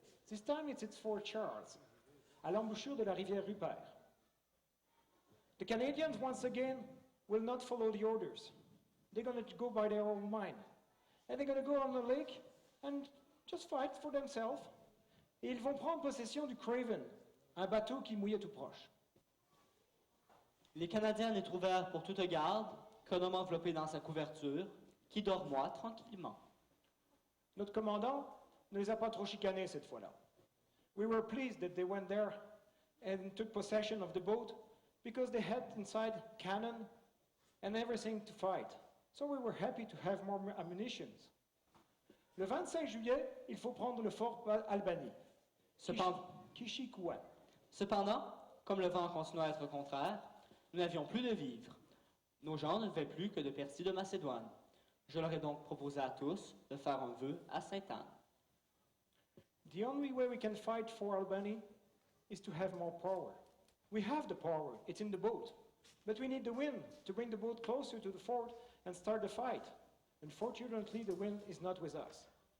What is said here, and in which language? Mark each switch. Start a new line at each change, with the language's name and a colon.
English: This time it's at Fort Charles,
French: à l'embouchure de la rivière Rupert.
English: The Canadians, once again, will not follow the orders. They're going to go by their own mind. And they're going to go on the lake and just fight for themselves.
French: Et ils vont prendre possession du Craven, un bateau qui mouillait tout proche. Les Canadiens les trouvèrent pour toute garde, qu'un homme enveloppé dans sa couverture, qui dormoit tranquillement. Notre commandant ne les a pas trop chicanés cette fois-là.
English: We were pleased that they went there and took possession of the boat because they had inside cannon and everything to fight. So we were happy to have more ammunition.
French: Le 25 juillet, il faut prendre le fort Albany. Kishikuan. Cependant, comme le vent continuait à être contraire, nous n'avions plus de vivres. Nos gens ne devaient plus que de Percy de Macédoine. Je leur ai donc proposé à tous de faire un vœu à Sainte-Anne.
English: The only way we can fight for Albany is to have more power. We have the power, it's in the boat. But we need the wind to bring the boat closer to the fort and start the fight. Unfortunately, the wind is not with us.